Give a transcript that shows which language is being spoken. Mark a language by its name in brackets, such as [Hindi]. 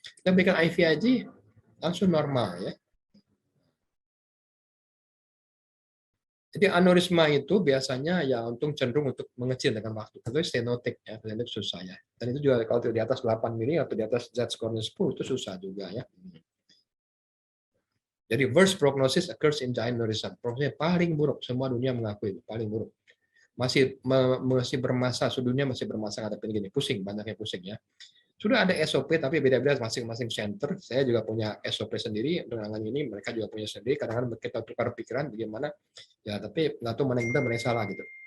[Indonesian] Kita berikan IVIG langsung normal ya. Jadi aneurisma itu biasanya ya untung cenderung untuk mengecil dengan waktu. Itu stenotik ya, itu susah ya. Dan itu juga kalau di atas 8 mili atau di atas Z-score-nya 10 itu susah juga ya. [English] Jadi worst prognosis occurs in giant aneurysm. [Indonesian] Prognosisnya paling buruk, semua dunia mengakui itu paling buruk. Masih bermasa, sedunia masih bermasa ada gini, pusing, banyaknya pusing ya. Sudah ada SOP tapi beda-beda masing-masing center. Saya juga punya SOP sendiri untuk menangani ini, mereka juga punya sendiri. Kadang-kadang kita tukar pikiran bagaimana, ya tapi nggak tahu mana yang benar, mana yang salah gitu.